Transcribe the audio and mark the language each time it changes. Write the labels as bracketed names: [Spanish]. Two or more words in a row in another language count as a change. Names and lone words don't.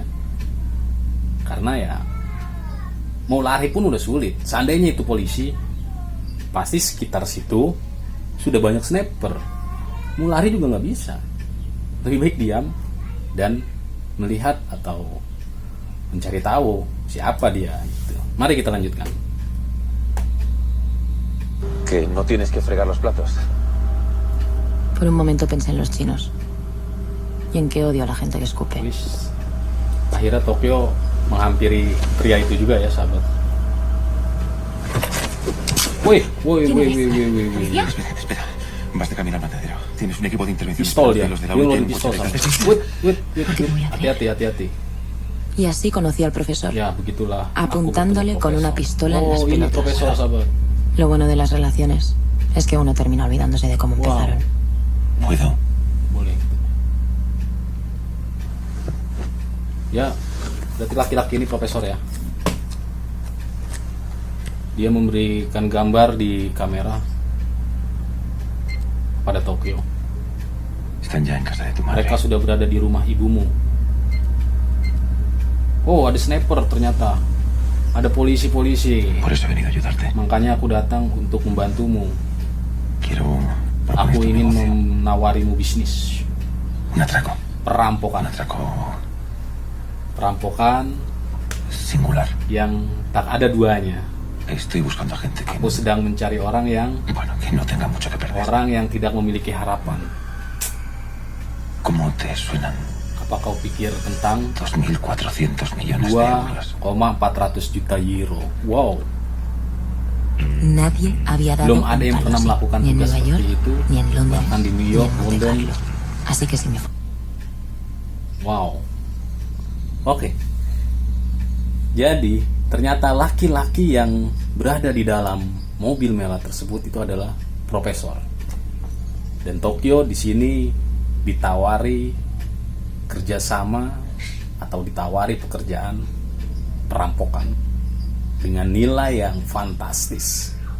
[Indonesian] Karena ya mau lari pun udah sulit. Seandainya itu polisi, pasti sekitar situ sudah banyak sniper. Mau lari juga nggak bisa. Lebih baik diam dan melihat atau mencari tahu siapa dia gitu. Mari kita lanjutkan. [Spanish] Que no tienes que fregar los platos. Por un momento pensé en los chinos. Y en que odio a la gente que escupe. [Indonesian] Wis. Akhirnya Tokyo menghampiri pria itu juga ya sahabat. Woi. [Spanish] Espera. Vas de camino al matadero. Tienes un equipo de intervención. [Indonesian] Pistol dia. [Spanish] Los de la [Indonesian] Dia [Spanish] UIT [Indonesian] ngeluarin [Spanish] en un [Indonesian] pistol [Spanish] coche [Indonesian] sahabat. [Spanish] detrás de ti. [Indonesian] Hati-hati. [Spanish] Y así conocí al profesor. [Indonesian] Ya, begitulah. [Spanish] Apuntándole [Indonesian] Aku bertemu [Spanish] con una [Indonesian] profesor. [Spanish] pistola en las [Indonesian] Oh, ini [Spanish] pelotas. [Indonesian] profesor sahabat. [Spanish] Lo bueno de las relaciones es que uno termina olvidándose de cómo Wow. empezaron. ¿Puedo? [Indonesian] Boleh. Ya, berarti laki-laki ini profesor ya. Dia memberikan gambar di kamera pada Tokyo. [Spanish] Están ya en casa de tu madre. [Indonesian] Mereka sudah berada di rumah ibumu. Oh, ada sniper ternyata. ada polisi-polisi. [Spanish] Por eso he venido a ayudarte. [Indonesian] Makanya aku datang untuk membantumu. [Spanish] Quiero [Indonesian] Aku [Spanish] proponer tu [Indonesian] ingin [Spanish] negocio. [Indonesian] menawarimu bisnis. [Spanish] Un atraco. Un [Indonesian] Perampokan. [Spanish] atraco [Indonesian] Perampokan [Spanish] singular. [Indonesian] yang tak ada duanya. [Spanish] Estoy buscando a gente que, [Indonesian] Aku sedang mencari orang yang [Spanish] que no tenga mucho que perder. [Indonesian] tidak memiliki harapan. [Spanish] ¿Cómo te suenan [Indonesian] Apa kau pikir tentang [Spanish] 2.400 millones de euros? [Indonesian] 2,400 juta euro? Wow, [Spanish] Nadie había dado [Indonesian] belum [Spanish] un [Indonesian] ada yang [Spanish] palo [Indonesian] pernah [Spanish] así, [Indonesian] melakukan [Spanish] ni en [Indonesian] tugas [Spanish] Nueva [Indonesian] seperti [Spanish] York, [Indonesian] itu, [Spanish] ni en Londres, [Indonesian] bahkan di New [Spanish] ni [Indonesian] York, [Spanish] en Monte [Indonesian] London. [Spanish] Carlo. Así que si me [Indonesian] Wow. Oke. Jadi, ternyata laki-laki yang berada di dalam mobil mewah tersebut itu adalah profesor. Dan Tokyo di sini ditawari kerjasama atau ditawari pekerjaan perampokan dengan nilai yang fantastis.